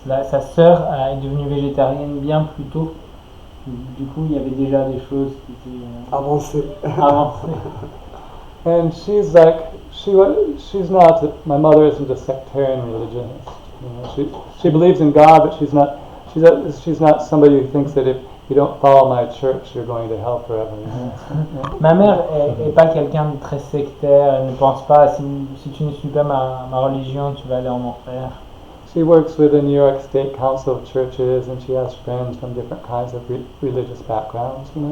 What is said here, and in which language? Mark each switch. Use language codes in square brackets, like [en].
[fr] Sa sœur est devenue végétarienne bien plus tôt. Du coup, il y avait déjà des choses qui étaient Avancé. avancées. [en] And she's like, she's not, my mother isn't a sectarian religionist. She believes in God, but she's not somebody who thinks that if you don't follow my church, you're going to hell forever. [fr] Ma mère est pas quelqu'un de très sectaire. Elle ne pense pas si tu ne suis pas ma religion, tu vas aller en enfer. [en] She works with the New York State Council of Churches, and she has friends from different kinds of religious backgrounds.